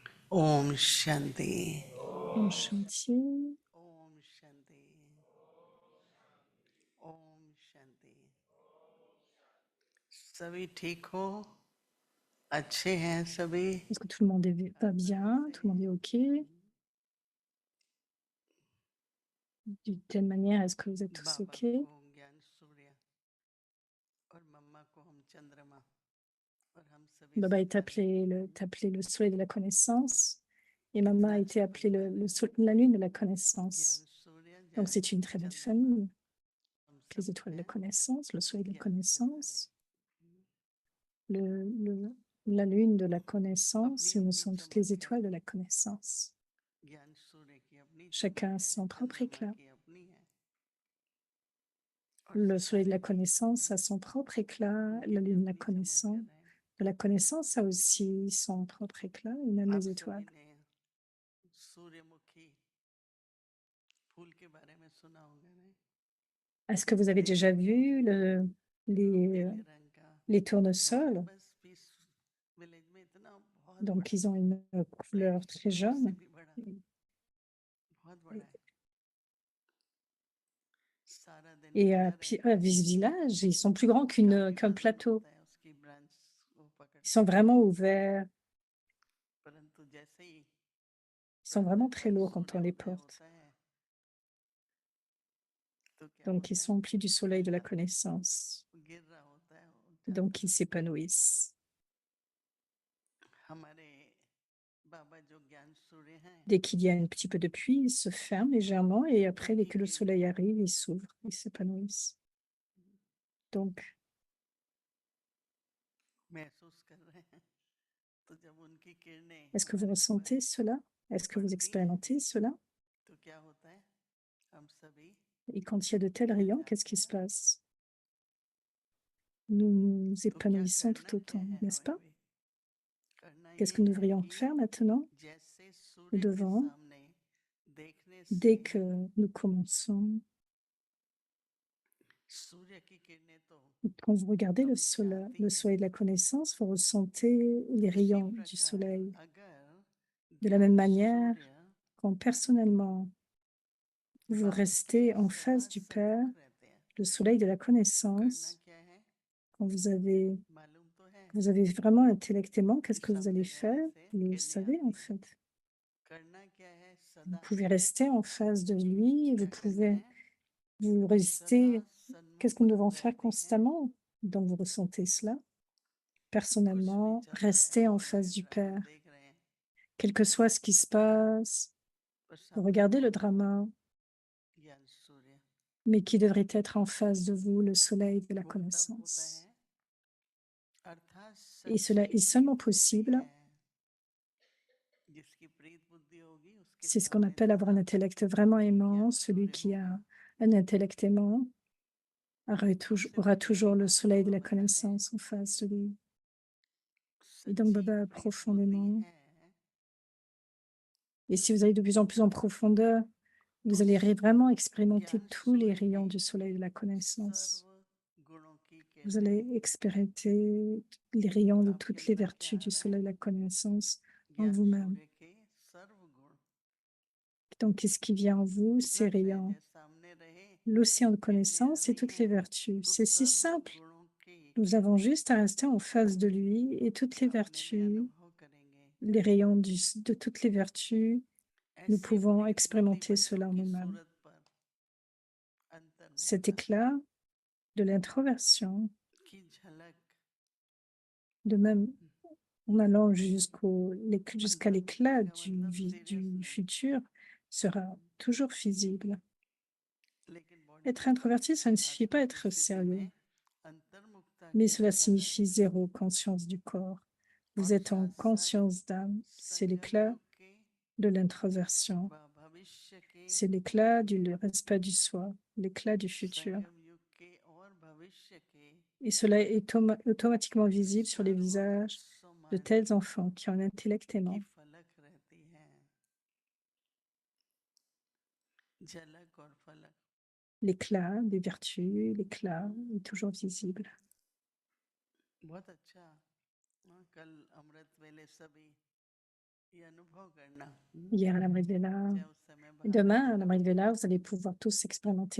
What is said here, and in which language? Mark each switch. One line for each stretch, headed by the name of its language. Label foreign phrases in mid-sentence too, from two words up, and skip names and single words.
Hindi: ओम शांति। ओम शांति. ओम शांति। ओम शांति। सभी ठीक हो? अच्छे हैं सभी?
French: Est-ce que tout le monde va bien? Tout le monde est OK? D'une telle manière, est-ce que vous êtes tous
Hindi: बाबा
French: OK?
Hindi: को ज्ञान सूर्य और मम्मा को हम चंद्रमा और हम सभी
French: Baba est
Hindi: सितारे।
French: appelé le soleil de la connaissance et Maman a été appelée la lune de la connaissance.
Hindi: ज्ञान सूर्य
French: Donc c'est une très belle
Hindi: चंद्रमा
French: famille.
Hindi: हम
French: Les
Hindi: सब
French: étoiles de la
Hindi: हैं
French: connaissance, le soleil de la
Hindi: ज्ञान सितारे।
French: connaissance, la lune de la
Hindi: अपनी
French: connaissance, et nous
Hindi: अपनी
French: sommes toutes les
Hindi: चमक है।
French: étoiles de la connaissance.
Hindi: ज्ञान सूर्य की अपनी
French: Chacun a
Hindi: चमक है,
French: son propre
Hindi: चंद्रमा
French: éclat.
Hindi: की अपनी है और
French: Le soleil de
Hindi: सितारे
French: la
Hindi: भी
French: connaissance a son propre éclat,
Hindi: उनकी
French: la
Hindi: भी
French: lune
Hindi: अपनी चमक है।
French: de la connaissance a aussi son propre éclat, et même
Hindi: आप
French: les
Hindi: सभी
French: étoiles.
Hindi: ने सूर्यमुखी फूल के बारे में सुना होगा नहीं?
French: Est-ce que vous avez déjà vu les,
Hindi: पीले रंग का
French: les
Hindi: हमारे
French: tournesols?
Hindi: पास पीस विलेज में इतना बहुत
French: Donc,
Hindi: बड़ा
French: ils ont une
Hindi: प्लेन
French: couleur très
Hindi: घर से
French: jaune.
Hindi: भी बड़ा, बहुत बड़ा है। सारा दिन
French: Et
Hindi: खड़ा रहता
French: à
Hindi: है,
French: Vice Village, ils sont plus grands
Hindi: काफी
French: qu'un
Hindi: वजन
French: plateau.
Hindi: होता है उसकी ब्रांच को
French: Ils
Hindi: पकड़ते
French: sont
Hindi: हैं,
French: vraiment ouverts.
Hindi: परंतु जैसे ही
French: Ils sont
Hindi: प्रातः
French: vraiment très
Hindi: काल
French: lourds quand on les
Hindi: सूर्योदय
French: porte.
Hindi: होता है तो क्या
French: Donc, ils
Hindi: होता है?
French: sont emplis du soleil de la connaissance.
Hindi: गिर रहा होता है, उठ जाता
French: Donc, ils
Hindi: है।
French: s'épanouissent.
Hindi: हमारे बाबा जो ज्ञान सूर्य हैं,
French: Dès qu'il y a un petit peu de pluie, ils se ferment légèrement et après, dès
Hindi: उन्हीं
French: que le
Hindi: की
French: soleil arrive, ils s'ouvrent, ils s'épanouissent. Donc,
Hindi: महसूस कर रहे हैं। तो जब उनकी किरणें
French: est-ce que vous
Hindi: हमारे ऊपर
French: ressentez cela? Est-ce que vous
Hindi: पड़ती हैं
French: expérimentez cela?
Hindi: तो क्या होता है? हम सभी
French: Et quand il y a de tels
Hindi: खिल
French: rayons, qu'est-ce
Hindi: जाते
French: qui se
Hindi: हैं।
French: passe? Nous nous
Hindi: तो क्या
French: épanouissons
Hindi: करना
French: tout
Hindi: क्या
French: autant,
Hindi: है?
French: n'est-ce
Hindi: हमें
French: pas?
Hindi: भी करना
French: Qu'est-ce
Hindi: ये
French: que nous
Hindi: है
French: devrions
Hindi: कि
French: faire maintenant?
Hindi: जैसे
French: Nous
Hindi: सूर्य के
French: devons,
Hindi: सामने देखने से
French: dès que nous commençons,
Hindi: सूर्य की किरणें तो
French: quand vous regardez
Hindi: हम चाहती
French: le
Hindi: हैं,
French: soleil de la connaissance, vous ressentez les
Hindi: उसी
French: rayons du
Hindi: प्रकार
French: soleil.
Hindi: अगर
French: De la même
Hindi: ज्ञान
French: manière,
Hindi: सूर्य
French: quand personnellement, vous
Hindi: बाप के
French: restez en face du Père,
Hindi: सन्मुख रहते हैं
French: le soleil de la
Hindi: तो करना
French: connaissance,
Hindi: क्या है?
French: quand
Hindi: मालूम तो है
French: vous avez vraiment intellectement,
Hindi: कि
French: qu'est-ce que vous allez
Hindi: सामने
French: faire?
Hindi: रहने से
French: Vous le
Hindi: किरणें
French: savez en
Hindi: आती हैं।
French: fait.
Hindi: करना क्या है?
French: Vous
Hindi: सदा
French: pouvez rester en face de lui et vous
Hindi: क्या करना
French: pouvez
Hindi: है?
French: vous
Hindi: सदा
French: rester. Qu'est-ce que nous
Hindi: सन्मुख
French: devons faire
Hindi: रहते हैं,
French: constamment? Donc vous ressentez cela.
Hindi: कुछ भी
French: Personnellement,
Hindi: चल रहा है,
French: restez en
Hindi: हो रहा है,
French: face du
Hindi: ड्रामा
French: Père.
Hindi: देख रहे हैं,
French: Quel que soit ce qui se passe,
Hindi: पर
French: vous
Hindi: सामने
French: regardez le
Hindi: कौन है?
French: drama,
Hindi: ज्ञान सूर्य।
French: mais qui devrait être en face de vous, le soleil de la
Hindi: वो तब होता
French: connaissance.
Hindi: है अर्थात
French: Et cela
Hindi: सच्ची
French: est
Hindi: प्रीत
French: seulement
Hindi: बुद्धि
French: possible.
Hindi: है, जिसकी प्रीत बुद्धि होगी उसके
French: C'est ce qu'on
Hindi: सामने
French: appelle avoir un
Hindi: सदा
French: intellect vraiment aimant.
Hindi: ज्ञान
French: Celui
Hindi: सूर्य
French: qui a
Hindi: होगा।
French: un intellect aimant
Hindi: हमसे
French: aura
Hindi: पहले भी
French: toujours le
Hindi: बाप
French: soleil de
Hindi: बाबा
French: la
Hindi: बता रहे हैं,
French: connaissance en face de lui. Et donc,
Hindi: सच्ची
French: Baba,
Hindi: प्रीत बुद्धि
French: profondément.
Hindi: है
French: Et si vous allez de plus en plus en profondeur,
Hindi: तो
French: vous allez vraiment expérimenter
Hindi: ज्ञान
French: tous les
Hindi: सूर्य
French: rayons
Hindi: की
French: du soleil de la connaissance.
Hindi: सर्व गुणों की
French: Vous allez
Hindi: किरणें
French: expérimenter les rayons de
Hindi: आपके
French: toutes les
Hindi: अंदर क्या
French: vertus
Hindi: आ
French: du
Hindi: रहा है?
French: soleil de la connaissance en
Hindi: ज्ञान
French: vous-même.
Hindi: सूर्य के सर्व गुण
French: Donc, qu'est-ce qui vient en vous? Ces
Hindi: इतना सहज
French: rayons.
Hindi: है, सामने रहे,
French: L'océan de
Hindi: किरणें आ
French: connaissance et
Hindi: रही
French: toutes les
Hindi: हैं
French: vertus.
Hindi: तो
French: C'est si
Hindi: सर्व
French: simple.
Hindi: गुणों की
French: Nous avons
Hindi: किरणें
French: juste à rester en face de lui et toutes les
Hindi: अपने में
French: vertus,
Hindi: अनुभव करेंगे।
French: les rayons de toutes les vertus, nous
Hindi: ऐसी
French: pouvons
Hindi: प्रीत बुद्धि
French: expérimenter
Hindi: बच्चों
French: cela en
Hindi: की
French: nous-mêmes.
Hindi: सूरत पर
French: Cet
Hindi: अंतर्मुखता
French: éclat de l'introversion,
Hindi: की झलक
French: de même en allant jusqu'à
Hindi: अंतर्मुखता
French: l'éclat
Hindi: का मतलब
French: du
Hindi: सीरियसनेस,
French: futur, sera toujours visible.
Hindi: लेकिन बॉडी
French: Être
Hindi: की
French: introverti, ça ne signifie pas
Hindi: आत्मा की
French: être
Hindi: स्थिति
French: sérieux,
Hindi: में अंतर्मुखता
French: mais
Hindi: की
French: cela
Hindi: झलक
French: signifie zéro conscience du corps. Vous
Hindi: और
French: êtes en
Hindi: साथ साथ
French: conscience d'âme, c'est l'éclat
Hindi: संजोग के
French: de l'introversion,
Hindi: व भविष्य के
French: c'est l'éclat du respect du soi, l'éclat du futur.
Hindi: संगम युग के और भविष्य के
French: Et cela est automatiquement visible sur les visages de
Hindi: सर्वस्वमान
French: tels enfants qui ont un intellect
Hindi: की
French: aimant.
Hindi: फलक रहती है, झलक और फलक।
French: L'éclat des vertus, l'éclat est toujours visible.
Hindi: बहुत अच्छा। हाँ, कल अमृत वेले सभी ये अनुभव करना
French: hier à l'Amrit Vela.
Hindi: चाहे उस समय
French: Et
Hindi: बाहर
French: demain, à
Hindi: कैसा
French: l'Amrit Vela, vous allez pouvoir tous expérimenter